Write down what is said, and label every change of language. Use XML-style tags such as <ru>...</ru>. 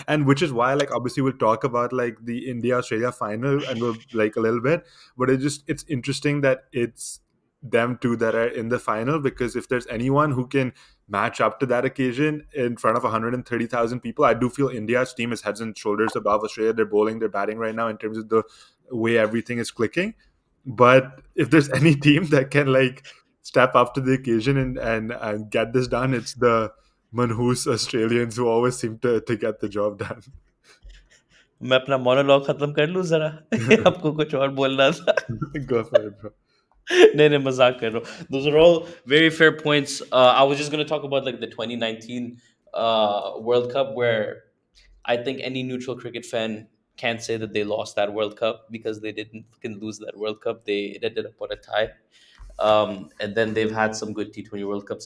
<en>And which is why, like, obviously we'll talk about like the India Australia final and we'll like a little bit, but it's interesting that it's them two that are in the final, because if there's anyone who can match up to that occasion in front of 130,000 people, I do feel India's team is heads and shoulders above Australia. They're bowling, they're batting right now in terms of the way everything is clicking. But if there's any team that can like step up to the occasion and get this done, it's the manhoos Australians who always seem to get the job done.</en> <hi>मैं अपना monologue खत्म कर लूं जरा आपको कुछ और बोलना था</hi> <en>Go for it, bro.</en> <hi>नहीं नहीं मजाक कर रहा हूँ.</hi> <en>Those are all very fair points. I was just going to talk about like the 2019 World Cup, where I think any neutral cricket fan can't say that they lost that World Cup, because they didn't fucking lose that World Cup. They it ended up on a tie. And then they've had some good T20 World Cups.</en>